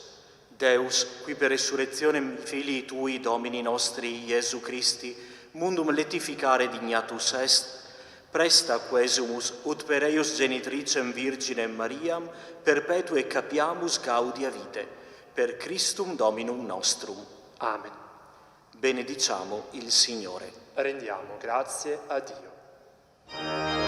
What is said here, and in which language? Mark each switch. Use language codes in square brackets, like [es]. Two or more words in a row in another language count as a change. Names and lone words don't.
[la] Deus, qui per resurrectionem filii Tui, Domini nostri, Iesu Christi, mundum letificare dignatus est, presta quesumus ut per eius genitricem Virginem Mariam perpetue capiamus gaudia vite, per Christum Dominum nostrum. Amen. [it] Benediciamo il Signore. Rendiamo grazie a Dio.